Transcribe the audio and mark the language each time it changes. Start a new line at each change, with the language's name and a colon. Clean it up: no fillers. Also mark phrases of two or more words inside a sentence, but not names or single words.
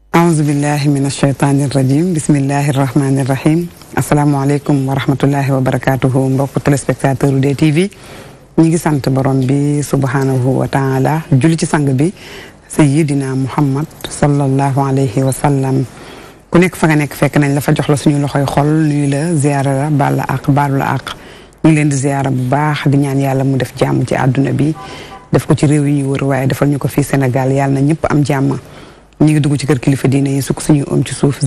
Arabic: أعوذ بالله من الشيطان الرجيم بسم الله الرحمن الرحيم السلام عليكم ورحمة الله وبركاته
Wolof: mbokk téléspectateur DTV ñi ngi sant borom bi
Arabic: سبحانه وتعالى julli
Wolof: ci sang bi
Arabic: سيدنا محمد صلى الله عليه وسلم
Wolof: ku nekk fa nga nekk fekk nañ la fa jox la suñu loxoy xol nuyu la ziyaara la baal la ak baalu la ak ñu ngi leen di ziyaara bu baax di ñaan yàlla mu def jàmm ci àdduna bi def ko ci réew yi ñu wër waaye defal ñu ko fii Sénégal yàlla na ñëpp am jàmm ñu ngi dugg ci kër kilifa diine yi sukk suñu om ci suuf